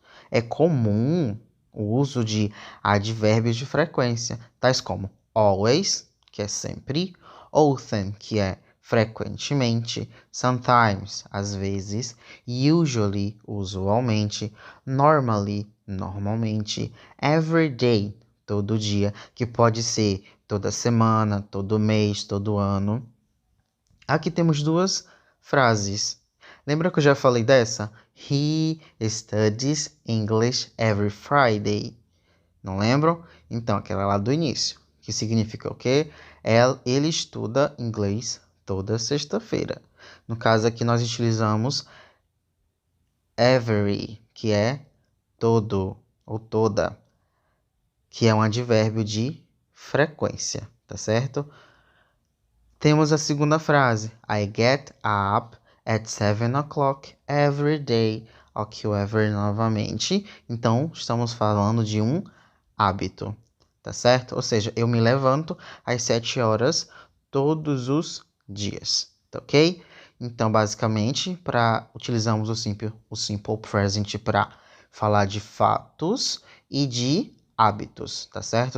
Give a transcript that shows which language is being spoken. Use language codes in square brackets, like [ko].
[pt] É comum o uso de advérbios de frequência, tais como always, que é sempre, often, que é frequentemente, sometimes, às vezes, usually, usualmente, normally, normalmente, every day, todo dia, que pode ser toda semana, todo mês, todo ano. Aqui temos duas frases. Lembra que eu já falei dessa? [en] He studies English every Friday. [pt] Não lembram? Então, aquela lá do início. Que significa o quê? Ele estuda inglês toda sexta-feira. No caso aqui, nós utilizamos every, que é todo ou toda, que é um advérbio de frequência, tá certo? Temos a segunda frase. [en] I get up at 7 o'clock every day. [pt] Ok, every novamente. Então, estamos falando de um hábito, tá certo? Ou seja, eu me levanto às 7 horas todos os dias, tá ok? Então, basicamente, utilizamos o simple present para falar de fatos e de hábitos, tá certo?